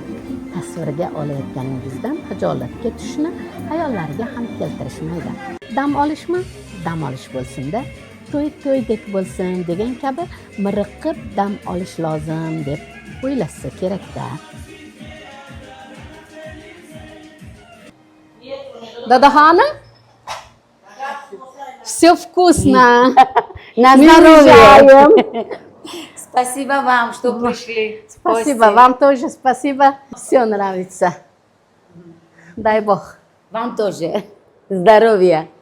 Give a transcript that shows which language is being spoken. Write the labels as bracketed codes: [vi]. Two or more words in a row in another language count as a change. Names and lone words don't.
[uz] Tasvirga olayotganingizdan hijolatga tushishni hayollariga ham keltirishmaydi. Dam olishmi? Dam olish bo'lsin-da. To'y-to'ydek bo'lsin degan kabi miriqib dam olish lozim deb o'ylashsa kerak-da. Dadaxonim? [ru] Все вкусно. На здоровье. Спасибо вам, что пришли. Спасибо, вам тоже спасибо. Все нравится. Дай Бог. Вам тоже. Здоровья.